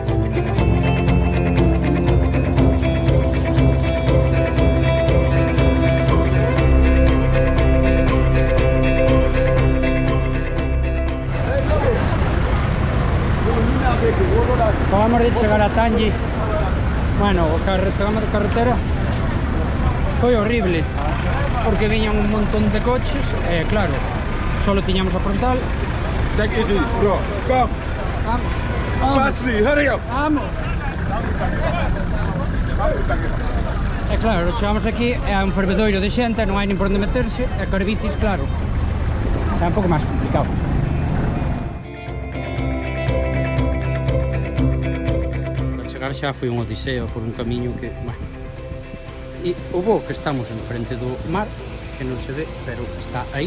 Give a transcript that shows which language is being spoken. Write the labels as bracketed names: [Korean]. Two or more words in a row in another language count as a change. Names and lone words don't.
[Galician] Acabamos de chegar a Tangi. Bueno, o carretera foi horrible porque viñan un montón de coches e claro, solo tiñamos a frontal. [English] Take it easy, bro. Come. [Galician] Vamos, [English] Fastly, hurry up. [Galician] vamos. E claro, chegamos aquí e hai un fervedoiro de xente, non hai nin por onde meterse e cos bicis, claro, é un pouco máis complicado. Xa foi un odiseo por un camiño que, bueno, e o bo que estamos en frente do mar, que non se ve, pero está aí.